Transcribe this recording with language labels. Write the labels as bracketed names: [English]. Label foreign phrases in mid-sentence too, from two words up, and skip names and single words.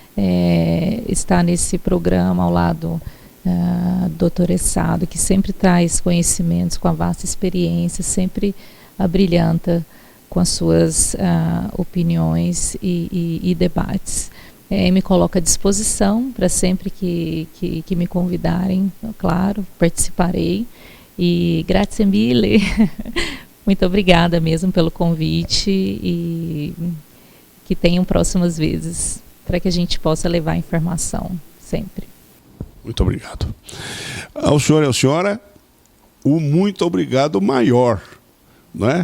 [Portuguese] Estar nesse programa ao lado do doutor Essado, que sempre traz conhecimentos com a vasta experiência, sempre abrilhanta com as suas opiniões e debates. Me coloco à disposição para sempre que me convidarem, claro, participarei. [Italian] E grazie mille, [Portuguese] muito obrigada mesmo pelo convite e que tenham próximas vezes para que a gente possa levar informação sempre. Muito obrigado. Ao senhor e à senhora, o muito obrigado maior, não é?